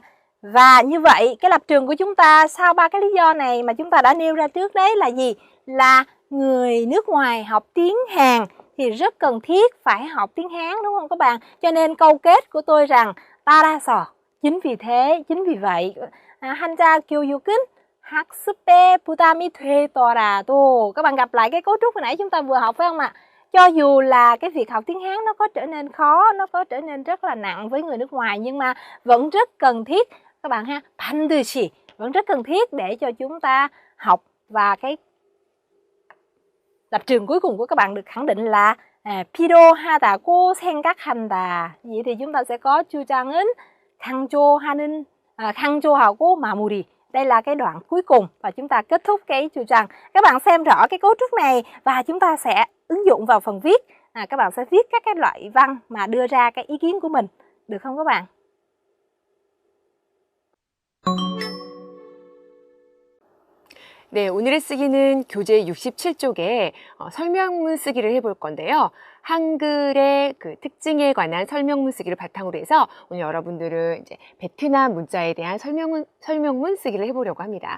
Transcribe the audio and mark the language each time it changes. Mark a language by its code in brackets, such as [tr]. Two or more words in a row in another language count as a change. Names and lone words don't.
[vi] Và như vậy cái lập trường của chúng ta sau ba cái lý do này mà chúng ta đã nêu ra trước đấy là gì? Là người nước ngoài học tiếng Hàn thì rất cần thiết phải học tiếng Hán, đúng không các bạn? Cho nên câu kết của tôi rằng 따라서, chính vì vậy [ko] 한자 교육은 학습에 부담이 되더라도, [vi] các bạn gặp lại cái cấu trúc hồi nãy chúng ta vừa học phải không ạ? Cho dù là cái việc học tiếng Hán nó có trở nên khó, nó có trở nên rất là nặng với người nước ngoài, nhưng mà vẫn rất cần thiết các bạn ha, 반드시, vẫn rất cần thiết để cho chúng ta học. Và cái lập trường cuối cùng của các bạn được khẳng định là [ko] 필요하다고 생각한다. [vi] Vậy thì chúng ta sẽ có [ko] 주장은 강조하고 마무리. [vi] Đây là cái đoạn cuối cùng và chúng ta kết thúc cái 주장. Các bạn xem rõ cái cấu trúc này và chúng ta sẽ ứng dụng vào phần viết. Các bạn sẽ viết các cái loại văn mà đưa ra cái ý kiến của mình. Được không các bạn? [ko] 네, 오늘의 쓰기는 교재 67쪽에 설명문 쓰기를 해볼 건데요. 한글의 그 특징에 관한 설명문 쓰기를 바탕으로 해서 오늘 여러분들은 이제 베트남 문자에 대한 설명문 쓰기를 해보려고 합니다.